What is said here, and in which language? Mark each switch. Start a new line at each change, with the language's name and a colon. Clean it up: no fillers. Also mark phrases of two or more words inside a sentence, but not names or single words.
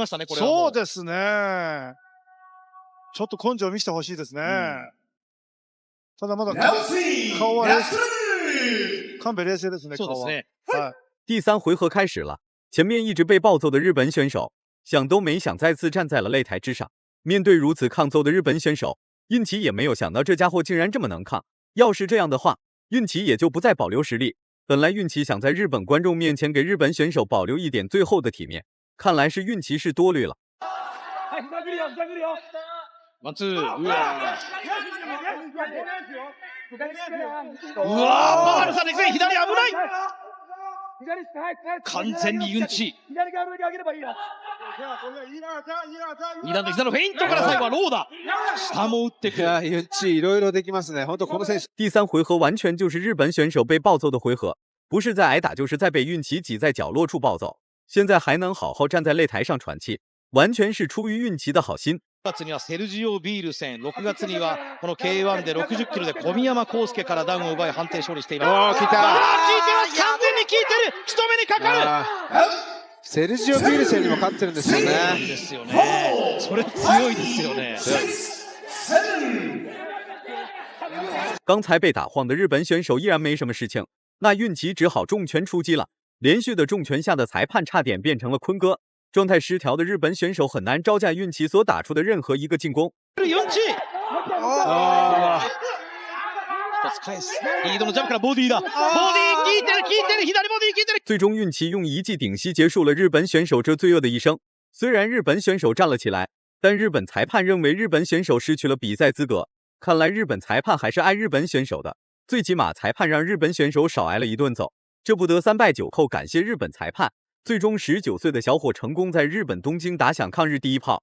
Japanese: そうですね。ちょっと根性を見せてほしいですね。ただまだ顔は冷静、神戸冷静ですね。そうですね。はい。
Chinese: 第3回合开始了，前面一直被暴揍的日本选手，想都没想再次站在了擂台之上。面对如此抗揍的日本选手，运奇也没有想到这家伙竟然这么能抗。要是这样的话，运奇也就不再保留实力。本来运奇想在日本观众面前给日本选手保留一点最后的体面，看来是运奇是多虑了。
Japanese: ワンツー、うわバールさんですね、左危ない完全にユンチ2段の膝のフェイントから最後はローダ下も打ってくる。いや、ユンチいろいろできますね。本当この選手。
Chinese: 第3回合完全就是日本选手被暴揍的回合，不是在挨打，就是在被运奇挤在角落处暴揍。现在还能好好站在擂台上喘气，完全是出于运奇的好心。
Japanese: 5 月にはセルジオ・ビール戦、6月にはこの K1 で60キロで小宮山康介からダウンを奪い判定勝利しています。効いた。効いてます。完全に効いてる。仕留めにかかる。セルジオ・ビールセンにも勝ってるんですよね。ですよね。それ強いですよね。
Chinese: 刚才被打晃的日本选手依然没什么事情，那运奇只好重拳出击了。连续的重拳下的裁判差点变成了坤哥。状态失调的日本选手很难招架运奇所打出的任何一个进攻。
Japanese: ユンチ一つ返す。リードのジャンプからボディだ。ボディ効いてる効いてる、左ボディ効いてる。
Chinese: 最终运奇用一记顶膝结束了日本选手这罪恶的一生。虽然日本选手站了起来，但日本裁判认为日本选手失去了比赛资格。看来日本裁判还是爱日本选手的，最起码裁判让日本选手少挨了一顿揍。这不得3败9扣，感谢日本裁判。最终19岁的小伙成功在日本东京打响抗日第一炮。